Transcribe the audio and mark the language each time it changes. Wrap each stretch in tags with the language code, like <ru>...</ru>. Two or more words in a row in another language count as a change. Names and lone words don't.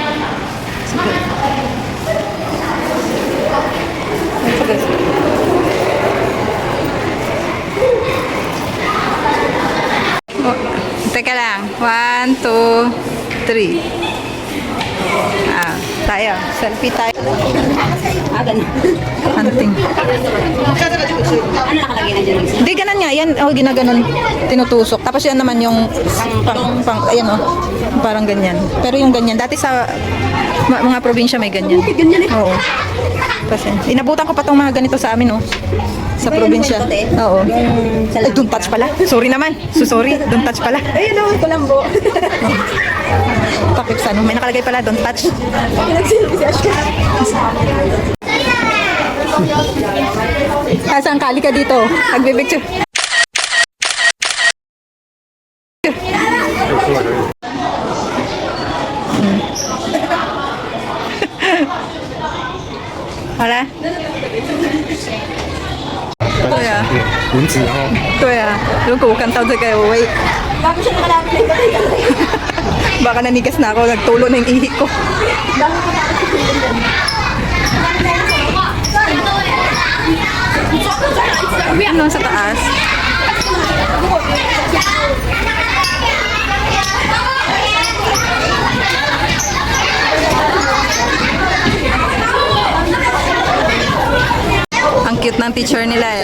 <zh>这个是。</zh> <tl>Oh, teka lang. 1, 2, 3. Ah, tayo. Selfie tayo. Ganun. Hunting. Ano nakalagay na dyan? Hindi, ganun nga. Yan, oh, ginaganon. Tinutusok. Tapos yan naman yung ayan oh. Parang ganyan. Pero yung ganyan, dati sa mga probinsya may ganyan. Ganyan eh. Oo. Kasi, inabutan ko pa tong mga ganito sa amin oh. Sa probinsya. Oo. Ay,</tl> <en>don't touch</en> <tl>pala. Sorry naman. So, sorry.</tl> <en>Don't touch</en> <tl>pala. Ayun o, Kulambo. Takip sa ano. May nakalagay pala,</tl> <en>don't touch.</en> <tl>Nagsilbi si Ashka. Saan kali ka dito? Nagbibicture. Hala?</tl> <zh>对啊，蚊子哦，对啊，如果我看到这个，我会</zh> <tl>Bago siya nakalapit na ito. baka nanigas na ako, nagtulo na yung ihi ko. Ano sa taas? Ang cute ng teacher nila eh.</tl>